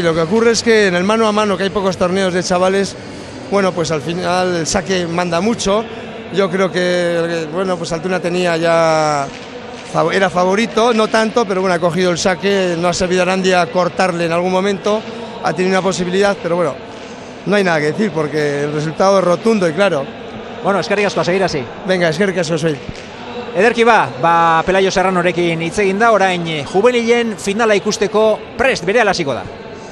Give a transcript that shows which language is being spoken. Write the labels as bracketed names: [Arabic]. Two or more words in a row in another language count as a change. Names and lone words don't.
[Spanish] Lo que ocurre es que en el mano a mano, que hay pocos torneos de chavales, bueno, pues al final el saque manda mucho. Yo creo que bueno, pues Altuna tenía ya... era favorito, no tanto, pero bueno, ha cogido el saque, no ha sabido Arandia cortarle en algún momento, ha tenido una posibilidad, pero bueno, no hay nada que decir porque el resultado es rotundo y claro. [Basque] Bueno, eskerrik asko, [Spanish] a seguir así. Venga, [Basque] eskerrik asko soy. Ederki Pelayo Serranorekin hitz egin da, orain juvenilen finala ikusteko prest berehala hasiko da.